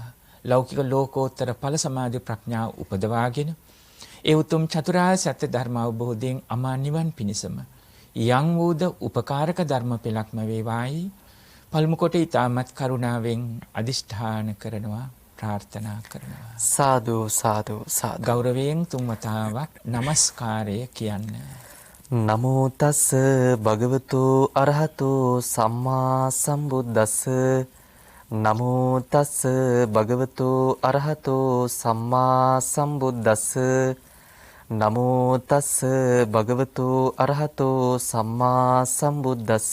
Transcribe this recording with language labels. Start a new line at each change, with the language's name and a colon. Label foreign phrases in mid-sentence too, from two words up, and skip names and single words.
Sinhala: ලෞකික ලෝකෝත්තර ඵල සමාධි ප්‍රඥා උපදවාගෙන ඒ උතුම් චතුරාර්ය සත්‍ය ධර්ම අවබෝධයෙන් අමා නිවන් පිණිසම යම් වූද උපකාරක ධර්ම පෙළක්ම වේවායි පළමු කොට ඊටමත් කරුණාවෙන් අදිෂ්ඨාන කරනවා, ප්‍රාර්ථනා කරනවා. සාදු සාදු සාදු. ගෞරවයෙන් තුන් වතාවක් নমස්කාරය කියන්න.
Pali: නමෝ තස් භගවතු අරහතෝ සම්මා සම්බුද්දස්ස. නමෝ තස් භගවතු අරහතෝ සම්මා සම්බුද්දස්ස. නමෝ තස් භගවතු අරහතෝ සම්මා සම්බුද්දස්ස